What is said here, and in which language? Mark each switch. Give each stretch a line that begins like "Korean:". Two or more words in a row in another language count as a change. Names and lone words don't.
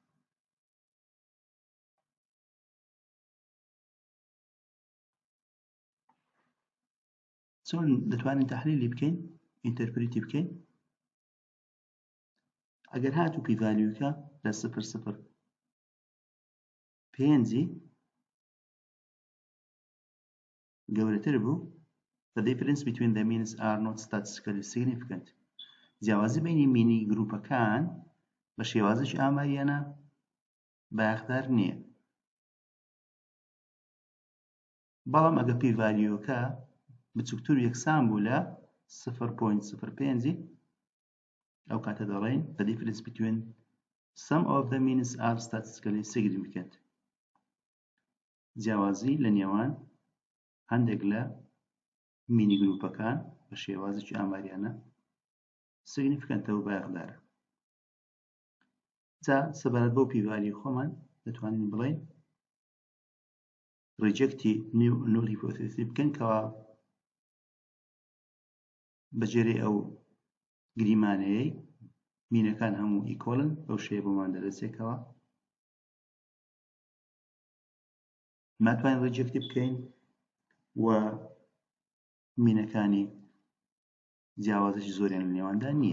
Central Kurdish: چۆن دەتوانین تەحلیلی بکەین، ئینتەرپریتی بکەین؟ ئەگەر هاتوو پی ڤالیوکە لە 0.05 گەورەتر بوو،
English: the difference between the means are not statistically significant.
Central Kurdish: جیاوازی بینی مینی گروپەکان بە شێوازی ئاماریانە بایەخدار نییە. بەڵام ئەگە پی ڤالیوکە بچووکتر و یەکسان بوو لە 0.05 ئەو کاتە دەڵێن
English: the difference between some of the means are statistically significant.
Central Kurdish: جیاوازی لە نێوان هەندێک لە مینی گروپەکان بە شێوازی ئاماریانە سیگنیفیکەنتە و بایەخدارە. جا سەبارەت بەو پی ڤالیو خۆمان دەتوانین بڵێین ڕیجەکتی
English: null hypothesis
Central Kurdish: بکەین کەوا بەجێرەی ئەو گریمانەیەی مینەکان هەموو ئیکۆڵن، بەو شێوە بۆمان دەرەچێتەوە ناتوانین ڕیجەکتی بکەین و مینەکانی جیاوازێکی زۆریان لە نێواندا نییە.